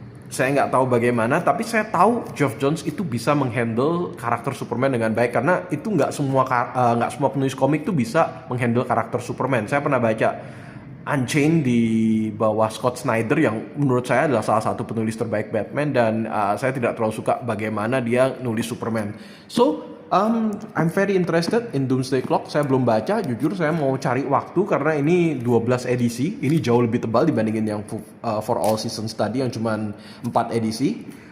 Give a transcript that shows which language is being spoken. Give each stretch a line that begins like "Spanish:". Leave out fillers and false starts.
Indonesian: Saya nggak tahu bagaimana, tapi saya tahu Geoff Johns itu bisa menghandle karakter Superman dengan baik, karena itu nggak semua penulis komik tuh bisa menghandle karakter Superman. Saya pernah baca Unchained di bawah Scott Snyder yang menurut saya adalah salah satu penulis terbaik Batman, dan saya tidak terlalu suka bagaimana dia nulis Superman.
English: So I'm very interested in Doomsday Clock.
Indonesian: Saya belum baca, jujur saya mau cari waktu karena ini 12 edisi. Ini jauh lebih tebal dibandingin yang For All Seasons tadi yang cuma 4 edisi.